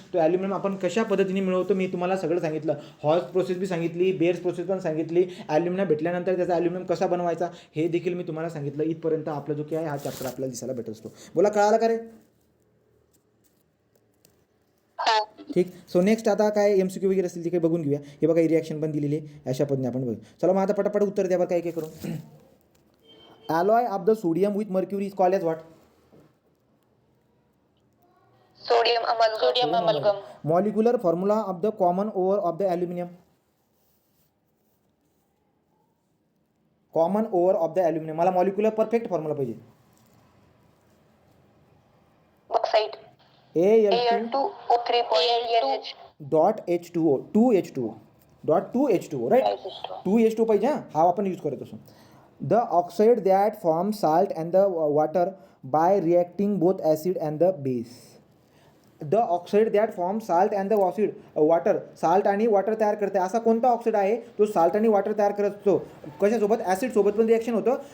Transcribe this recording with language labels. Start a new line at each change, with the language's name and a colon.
Marathi: तो ॲल्युमिनियम आपण कशा पद्धतीने मिळवतो मी तुम्हाला सगळं सांगितलं. हॉल्स प्रोसेस बी सांगितली, बेअर्स प्रोसेस पण सांगितली, ॲल्युमिनियम भेटल्यानंतर त्याचा ॲल्युमिनियम कसा बनवायचा हे देखील मी तुम्हाला सांगितलं. इथपर्यंत आपला जो काय आहे हा चॅप्टर आपल्याला दिसायला भेटत असतो. बोला कळाला का रे. ठीक. सो नेक्स्ट आता काय MCQ वगैरे असतील ते काही बघून घेऊया. हे बघा ही रिॲक्शन पण दिलेली आहे, अशा पद्धतीने आपण बघू. चला मग आता पटापट उत्तर द्या बरं काय करून.
English: alloy of the sodium with mercury is called as what?
Marathi: Sodium amalgam.
English: Molecular formula of the common ore of the aluminum. Common ore of the aluminium.
Marathi: मला मॉलिक्युलर परफेक्ट फॉर्म्युला पाहिजे. Bauxite Al2O3.NH .H2O 2H2O right.
English: 2H2
Marathi: पाहिजे हा आपण use करत असो.
English: The oxide that form salt and the water by reacting both acid and the base. The oxide that form salt and the water,
Marathi: salt आणि water तयार करते. असा कोणता ऑक्साइड आहे जो साल्ट आणि वॉटर तयार करत असतो, कशासोबत, ॲसिडसोबत पण रिॲक्शन होतं.